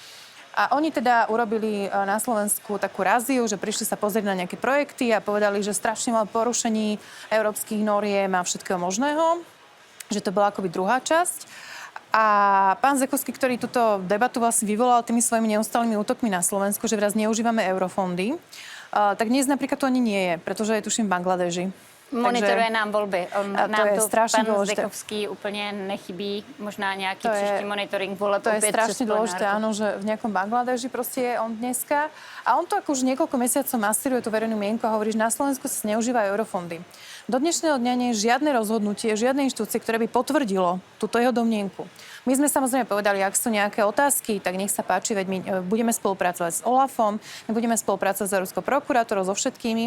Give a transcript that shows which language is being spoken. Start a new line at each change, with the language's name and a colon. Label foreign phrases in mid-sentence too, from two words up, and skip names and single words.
Slovak: A oni teda urobili na Slovensku takú raziu, že prišli sa pozrieť na nejaké projekty a povedali, že strašne mal porušení európskych noriem a všetkého možného, že to bola akoby druhá časť. A pán Zdechovský, ktorý túto debatu vlastne vyvolal tými svojimi neustálými útokmi na Slovensku, že vraz neužívame eurofondy, tak dnes napríklad to ani nie je, pretože je tuším v Bangladeži.
Czech: Monitoruje nám volby. Nám
Slovak: je tu strašne pán dôležité.
Czech: Zdechovský úplně nechybí. Možná nějaký příští monitoring voleb.
Slovak: To je strašne dôležité, áno, že v nejakom Bangladeži proste je on dneska. A on to ako už niekoľko mesiacov masíruje tú verejnú mienku a hovorí, že na Slovensku sa zneužívajú eurofondy. Do dnešného dňa nie je žiadne rozhodnutie, žiadne inštitúcie, ktoré by potvrdilo túto jeho domnienku. My sme samozrejme povedali, ak sú nejaké otázky, tak nech sa páči, veď my budeme spolupracovať s OLAFom, my budeme spolupracovať s Európskou prokurátorou, so všetkými.